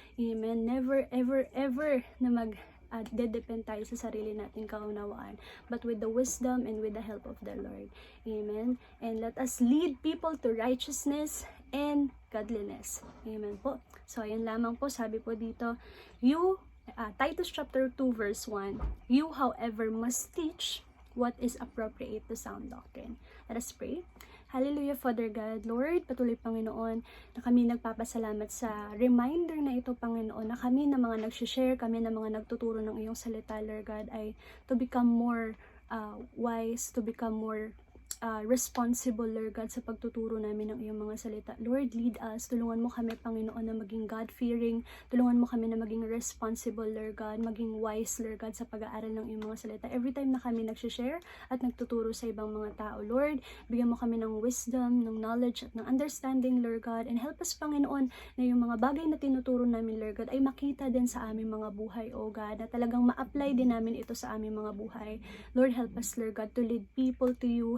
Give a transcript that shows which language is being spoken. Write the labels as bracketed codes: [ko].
[en] Amen. Never, ever, ever [tl] na dedepend tayo sa sarili nating kaunawaan, [en] but with the wisdom and with the help of the Lord. Amen. And let us lead people to righteousness and godliness. Amen po. [tl] So ayan lamang po, sabi po dito, [en] Titus chapter 2 verse 1, "You, however, must teach what is appropriate to sound doctrine." Let us pray. [tl] Hallelujah, Father God, Lord, patuloy Panginoon, na kami nagpapasalamat sa reminder na ito, Panginoon, na kami na mga nag-share, kami na mga nagtuturo ng iyong salita, Lord God, ay [en] to become more wise, to become more responsible, [tl] Lord God, sa pagtuturo namin ng iyong mga salita. [en] Lord, lead us. [tl] Tulungan mo kami, Panginoon, na maging God-fearing. Tulungan mo kami na maging responsible, Lord God, maging wise, Lord God, sa pag-aaral ng iyong mga salita. Every time na kami nag-share at nagtuturo sa ibang mga tao, Lord, bigyan mo kami ng wisdom, ng knowledge, at ng understanding, Lord God, [en] and help us, [tl] Panginoon, na yung mga bagay na tinuturo namin, Lord God, ay makita din sa aming mga buhay, O God, na talagang ma-apply din namin ito sa aming mga buhay. [en] Lord, help us, Lord God, to lead people to you.